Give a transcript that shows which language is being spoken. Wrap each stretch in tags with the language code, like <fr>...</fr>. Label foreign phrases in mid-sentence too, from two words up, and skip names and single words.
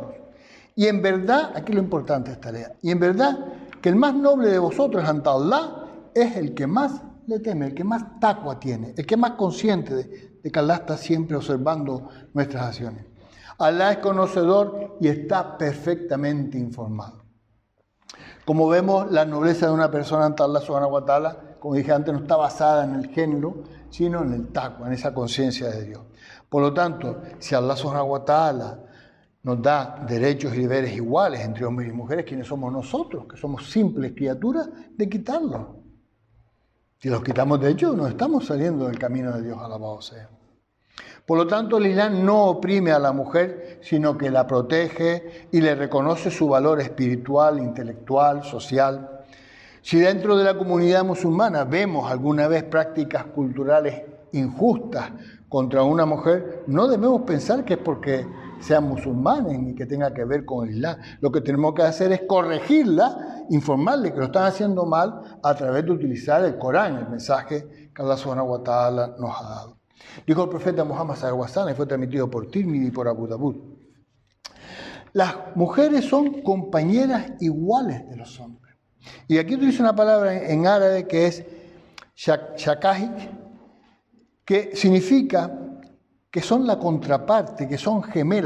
<es>Y en verdad, aquí lo importante es tarea, y en verdad que el más noble de vosotros ante Allah es el que más le teme, el que más taqwa tiene, el que más consciente de que Allah está siempre observando nuestras acciones. Allah es conocedor y está perfectamente informado. Como vemos, la nobleza de una persona ante Allah</es> <ar>سبحانه وتعالى,</ar> <es>como dije antes, no está basada en el género, sino en el taqwa, en esa conciencia de Dios. Por lo tanto, si Allah</es> <ar>سبحانه وتعالى</ar> <es>nos da derechos y deberes iguales entre hombres y mujeres, ¿quiénes somos nosotros? Que somos simples criaturas, de quitarlos. Si los quitamos de ellos, nos estamos saliendo del camino de Dios, alabado sea. Por lo tanto, el Islam no oprime a la mujer, sino que la protege y le reconoce su valor espiritual, intelectual, social. Si dentro de la comunidad musulmana vemos alguna vez prácticas culturales injustas contra una mujer, no debemos pensar que es porque sean musulmanes ni que tenga que ver con el Islam. Lo que tenemos que hacer es corregirla, informarle que lo están haciendo mal a través de utilizar el Corán, el mensaje que Allah</es> <ar>سبحانه وتعالى</ar> <es>nos ha dado. Dijo el profeta Muhammad</es> <ar>صلى الله عليه وسلم,</ar> <es>y fue transmitido por Tirmidhi y por Abu Dawud: las mujeres son compañeras iguales de los hombres. Y aquí utilizo una palabra en árabe que es shakahik, que significa que son la contraparte, que son gemelas.</es>